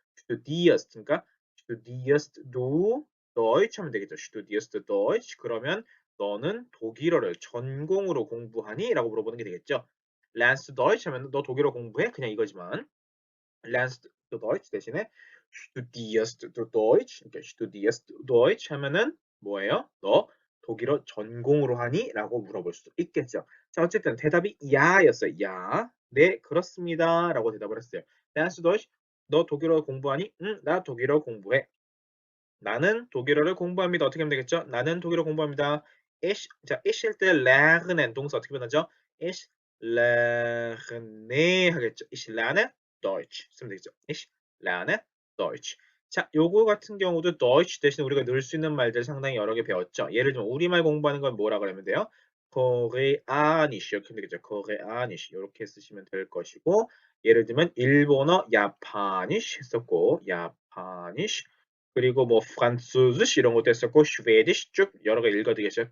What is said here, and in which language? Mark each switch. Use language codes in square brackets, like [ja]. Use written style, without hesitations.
[ko] studierst 그러니까 [de] studierst du Deutsch [ko] 하면 되겠죠. [de] studierst Deutsch [ko] 그러면 너는 독일어를 전공으로 공부하니? 라고 물어보는 게 되겠죠. [de] lernst Deutsch [ko] 하면 너 독일어 공부해? 그냥 이거지만 [de] lernst du Deutsch [ko] 대신에 [de] studierst du Deutsch, [ko] 그러니까 studierst du Deutsch 하면은 뭐예요? 너 독일어 전공으로 하니? 라고 물어볼 수도 있겠죠. 자, 어쨌든 대답이 야였어요. 야. 네, 그렇습니다. 라고 대답을 했어요. [de] lernst du Deutsch? [ko] 너 독일어 공부하니? 응, 나 독일어 공부해. 나는 독일어를 공부합니다. 어떻게 하면 되겠죠? 나는 독일어 공부합니다. ich 일 때 lernen 동사 어떻게 변하죠? [de] ich lerne [ko] 하겠죠. [de] ich lerne Deutsch [ko] 쓰면 되겠죠. [de] ich lerne Deutsch. [ko] 자, 요거 같은 경우도 Deutsch 대신 우리가 넣을 수 있는 말들 상당히 여러 개 배웠죠. 예를 들면 우리말 공부하는 건 뭐라 그러면 돼요? Koreanisch 이렇게 하면 되겠죠. Koreanisch 이렇게 쓰시면 될 것이고 예를 들면 일본어 Japanisch 했었고 Japanisch 그리고 뭐 프랑스스 이런 것도 했었고 슈베디시 쭉 여러 개 읽어드리겠죠.